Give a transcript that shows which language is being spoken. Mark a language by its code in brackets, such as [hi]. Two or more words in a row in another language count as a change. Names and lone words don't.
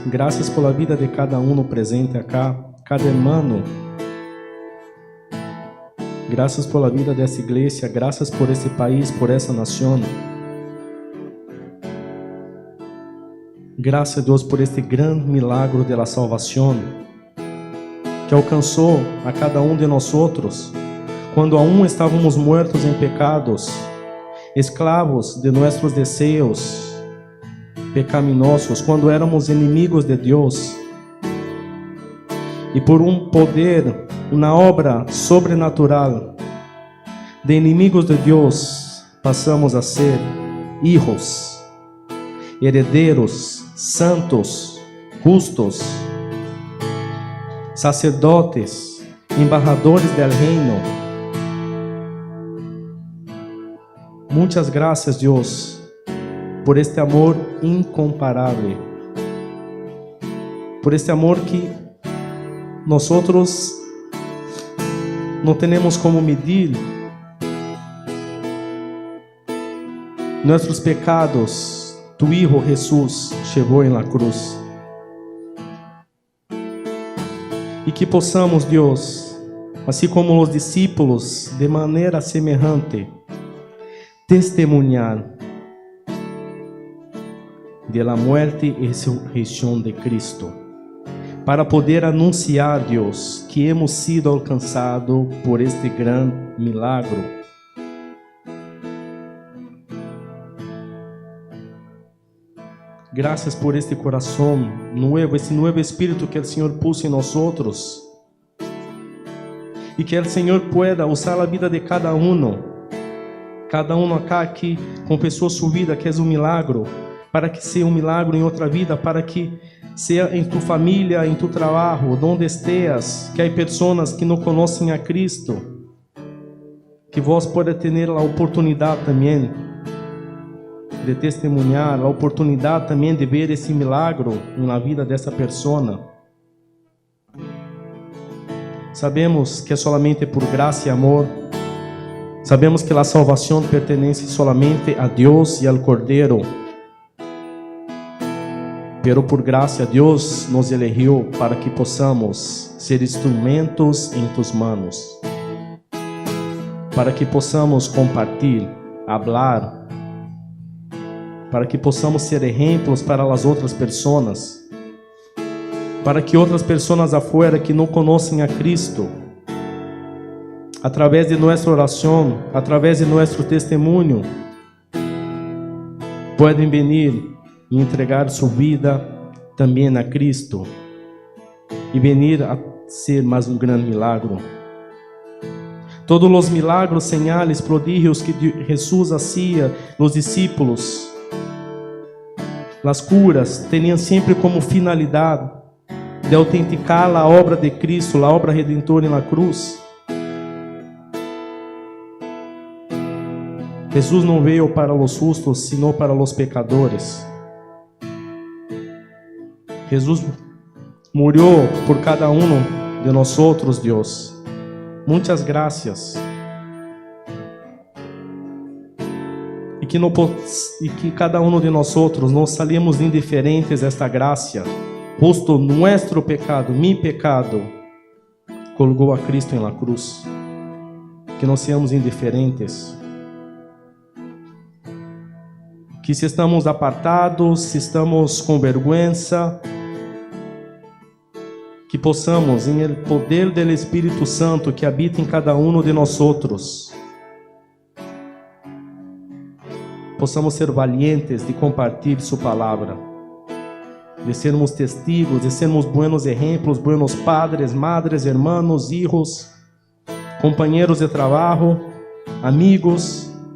[es] Gracias por la vida de cada uno presente acá, cada hermano. Gracias por la vida de esta iglesia, gracias por este país, por esta nación. [pt] Gracias, Deus, [es] por este gran milagro de la salvación [pt] que alcançou a cada um de nós outros quando aún estávamos muertos em pecados, esclavos de nossos desejos pecaminosos, quando éramos inimigos de Deus. E por um poder, uma obra sobrenatural de inimigos de Deus, passamos a ser [es] hijos, herederos, [pt] santos, justos, sacerdotes, [es] embajadores del reino. [pt] Muitas graças, Deus, por este amor incomparável, por este amor que nós não temos como medir. Nossos pecados, [es] tu Hijo Jesús [pt] chegou em la cruz. E que possamos, Deus, assim como os discípulos, de maneira semelhante, testemunhar [es] de la muerte [pt] e ressurreição de Cristo, para poder anunciar, Deus, que [es] hemos sido [pt] alcançados por este grande milagro. Graças por este coração novo, esse novo espírito que o Senhor puso em nós outros, e que o Senhor pueda usar a vida de cada um acá que confessou sua vida, que é um milagro, para que seja um milagro em outra vida, para que seja em tu família, em tu trabalho, onde estejas, que há pessoas que não conhecem a Cristo, que vós possa ter a oportunidade também de testemunhar, a oportunidade também de ver esse milagro na vida dessa pessoa. Sabemos que é solamente por graça e amor. Sabemos que a salvação pertence solamente a Deus e ao Cordeiro. Pero por graça, Deus nos elegeu para que possamos ser instrumentos em [es] tus manos, [pt] para que possamos compartilhar, falar, para que possamos ser exemplos para as outras pessoas, para que outras pessoas afuera que não conhecem a Cristo, através de nossa oração, através de nosso testemunho, podem vir e entregar sua vida também a Cristo e venir a ser mais um grande milagro. Todos os milagros, señales, prodígios que Jesus [es] hacía los discípulos, [pt] as curas, tinham sempre como finalidade de autenticar a obra de Cristo, a obra redentora na cruz. Jesus não veio para os justos, sino para os pecadores. Jesus morreu por cada um de nós, Deus. Muitas graças. E que cada um de nós não salimos indiferentes a esta graça. [es] Justo nuestro pecado, mi pecado, colgou a Cristo em la cruz. [pt] Que não seamos indiferentes. Que se estamos apartados, se estamos com vergonha, que possamos, em el poder do Espírito Santo que habita em cada um de nós, possamos ser valientes de compartilhar sua palavra, de sermos testigos, de sermos buenos exemplos, [es] buenos padres, madres, hermanos, hijos, [pt] companheiros de trabalho, amigos,